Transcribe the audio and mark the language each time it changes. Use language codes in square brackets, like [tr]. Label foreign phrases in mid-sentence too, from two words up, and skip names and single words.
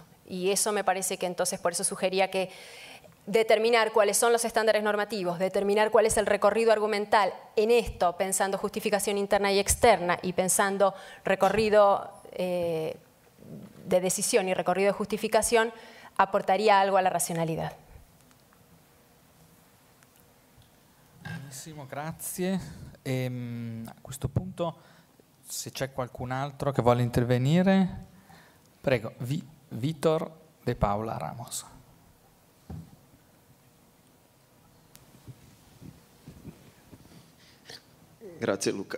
[es] Y eso me parece que entonces, por eso sugería que determinar cuáles son los estándares normativos, determinar cuál es el recorrido argumental en esto, pensando justificación interna y externa y pensando recorrido de decisión y recorrido de justificación, aportaría algo a la razionalità. [it] Benissimo, grazie. A questo punto, se c'è qualcun altro che vuole intervenire, prego, Vitor De Paula Ramos. Grazie Luca.